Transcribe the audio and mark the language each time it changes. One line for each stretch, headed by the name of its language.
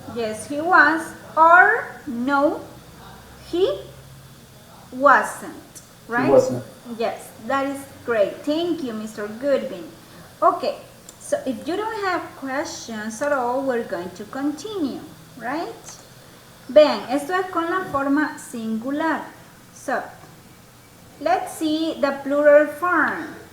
English: Yes, he was. Or no, he wasn't. Right? He wasn't. Yes, that is great. Thank you, Mr. Goodwin. Okay, so if you don't have questions at all, we're going to continue, right?
Spanish: Vean, esto es con la forma singular.
English: So, let's see the plural form.